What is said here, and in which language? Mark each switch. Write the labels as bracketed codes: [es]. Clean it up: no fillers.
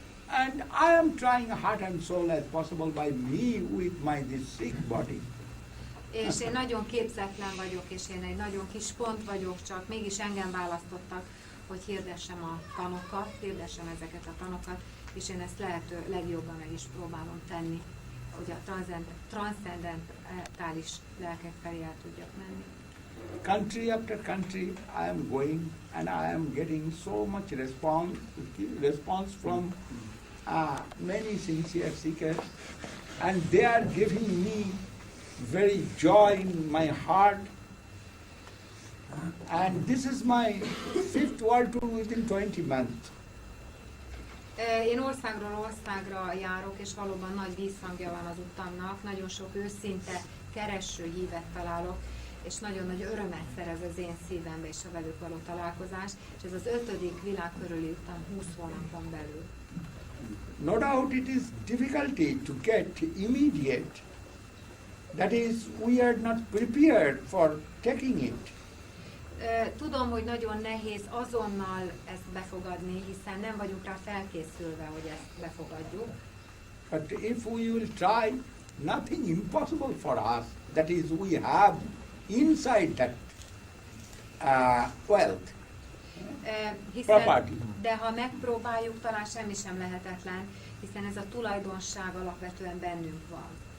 [en] And I am trying heart and soul as possible by me with my this sick body. [hu] És én nagyon képzetlen vagyok, és én egy nagyon kis pont vagyok, csak mégis engem választottak, hogy hirdessem a tanokat, hirdessem ezeket a tanokat, és én ezt lehető legjobban meg is próbálom tenni, hogy a transzcendentális lelkek felé el tudjak menni. [en] Country after country I am going, and I am getting so much response from many sincere seekers, and they are giving me very joy in my heart. And this is my 5th world tour within 20 months. [hu] Én országról országra járok, és valóban nagy vízhangja van az utamnak, nagyon sok őszinte, kereső hívet találok, és nagyon nagy örömet szerez az én szívembe és a velük való találkozás, és ez az 5. világ körüli utam 20 hónapon belül. [en] No doubt it is difficulty to get immediate. That is, we are not prepared for taking it. [hu] Tudom, hogy nagyon nehéz azonnal ezt befogadni, hiszen nem vagyunk rá felkészülve, hogy ezt befogadjuk. [en] But if we will try, nothing impossible for us. That is, we have inside that wealth, property. [hu] De ha megpróbáljuk, talán semmi sem lehetetlen, hiszen ez a tulajdonság alapvetően bennünk van.